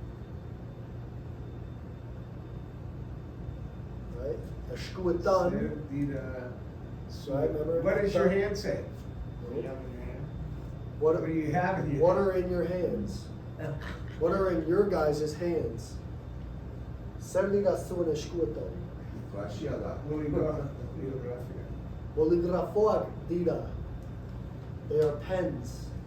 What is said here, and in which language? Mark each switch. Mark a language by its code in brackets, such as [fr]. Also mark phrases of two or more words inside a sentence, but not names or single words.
[en] Right? [eu] Eskuetan. [en] So, Right, remember? what does your hand say? What, What do you have in your what hand? are in your hands? What are in your guys' hands? [eu] Zer dira zuen eskuetan. Klasea. Poligrafia. Boligrafoak dira. [en] They are pens.